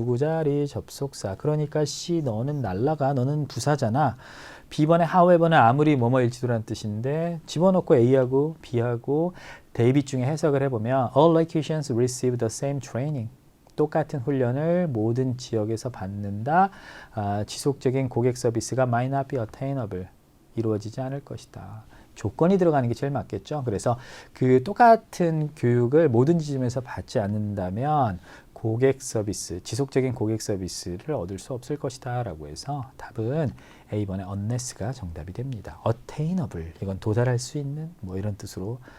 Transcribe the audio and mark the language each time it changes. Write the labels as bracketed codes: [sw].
[ko] 누구 자리 접속사. 그러니까 C 너는 날라가. 너는 부사잖아. B번에 however는 아무리 뭐뭐일지도라는 뜻인데 집어넣고 A하고 B하고 대입 중에 해석을 해보면 [en] all locations receive the same training. [ko] 똑같은 훈련을 모든 지역에서 받는다. 지속적인 고객 서비스가 [en] might not be attainable. [ko] 이루어지지 않을 것이다. 조건이 들어가는 게 제일 맞겠죠. 그래서 그 똑같은 교육을 모든 지점에서 받지 않는다면 고객 서비스, 지속적인 고객 서비스를 얻을 수 없을 것이다 라고 해서 답은 A번의 unless가 정답이 됩니다. attainable, 이건 도달할 수 있는 뭐 이런 뜻으로